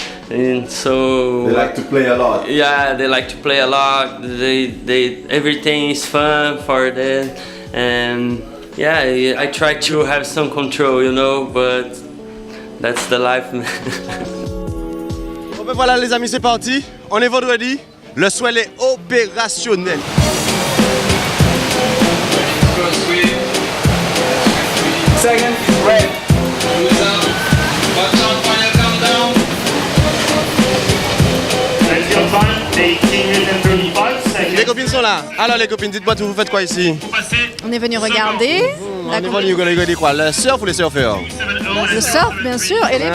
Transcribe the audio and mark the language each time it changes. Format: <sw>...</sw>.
<en>And so They like to play a lot. Yeah, they like to play a lot. They everything is fun for them, and yeah, I try to have some control, you know, but that's the life.</en> <fr>Bon ben voilà les amis, c'est parti. On est vendredi. Le soil est opérationnel.</fr> <en>Second, red. Who's up? What's on final countdown? That's your time, 18 minutes and 35 seconds.</en> <fr>Les copines sont là. Alors les copines, dites-moi tout, vous faites quoi ici? On est venu regarder. On est venu regarder quoi? Le surf ou les surfeurs? Le surf, bien sûr, et les femmes.</fr>